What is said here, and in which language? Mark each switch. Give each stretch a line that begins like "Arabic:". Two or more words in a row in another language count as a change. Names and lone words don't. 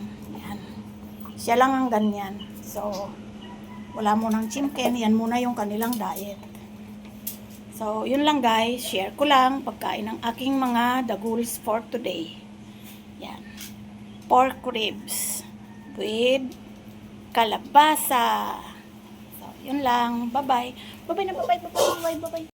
Filipino: Yan. Siya lang ang ganyan. So, wala mo ng chimken. Yan muna yung kanilang diet. So, yun lang guys. Share ko lang pagkain ng aking mga daguls
English: for today.
Filipino: Yan.
English: Pork ribs with kalabasa.
Filipino: So, yun lang.
English: Bye-bye. Bye-bye na, bye-bye, bye-bye, bye-bye.